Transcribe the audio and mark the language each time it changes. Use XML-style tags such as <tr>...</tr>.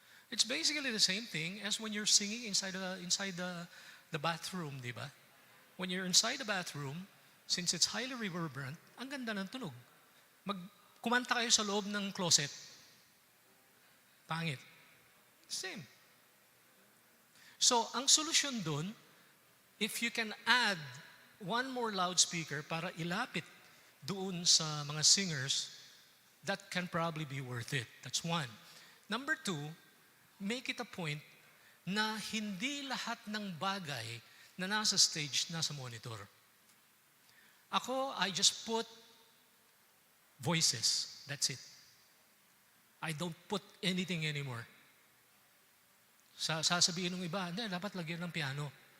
<en>It's basically the same thing as when you're singing inside the bathroom, di ba? When you're inside the bathroom, since it's highly reverberant,</en> <tl>ang ganda ng tunog. Kumanta kayo sa loob ng closet.</tl> <en>Pangit. Same. So,</en> <tl>ang solusyon dun,</tl> <en>if you can add one more loudspeaker</en> <tl>para ilapit doon sa mga singers,</tl> <en>that can probably be worth it. That's one.</en> <tl>Number two,</tl> <en>make it a point</en> <tl>na hindi lahat ng bagay na nasa stage, nasa monitor.</tl> <en>Ako, I just put voices. That's it. I don't put anything anymore.</en> <tl>Sasabihin ng iba, hindi, dapat lagyan ng piano.</tl>